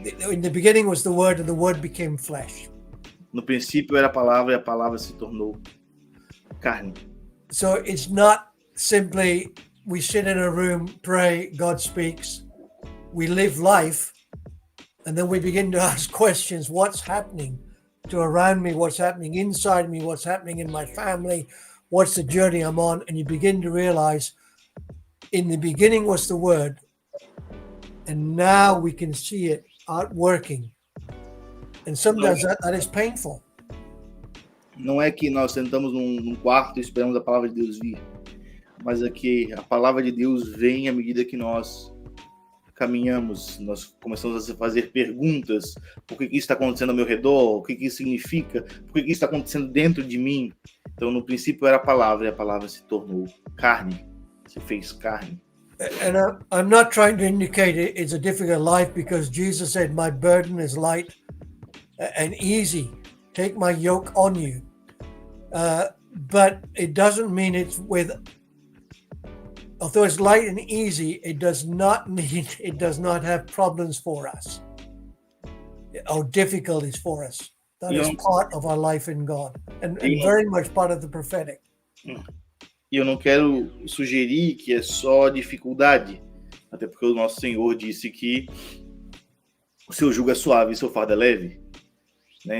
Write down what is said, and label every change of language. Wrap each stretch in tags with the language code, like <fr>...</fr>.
<en>in the beginning was the word, and the word became flesh.</en> <pt>No princípio era a palavra e a palavra se tornou carne.</pt> <en>So it's not simply we sit in a room, pray, God speaks, we live life, and then we begin to ask questions. What's happening to around me? What's happening inside me? What's happening in my family? what's the journey I'm on, and you begin to realize in the beginning was the word, and now we can see it out working. And sometimes that is painful.</en> <pt>Não é que nós sentamos num quarto e esperamos a palavra de Deus vir, mas é que a palavra de Deus vem à medida que nós caminhamos, nós começamos a fazer perguntas: por que isso está acontecendo ao meu redor? O que isso significa? Por que isso está acontecendo dentro de mim? Então, no princípio era a palavra, e a palavra se tornou carne, se fez carne.</pt> <en>And I'm not trying to indicate it's a difficult life, because Jesus said, my burden is light and easy. Take my yoke on you. But it doesn't mean it's although it's light and easy, it does not mean it does not have problems for us or difficulties for us. That is part of our life in God, and very much part of the prophetic.</en> <pt>E eu não quero sugerir que é só dificuldade, até porque o nosso Senhor disse que o seu jugo é suave e o seu fardo é leve, né?</pt>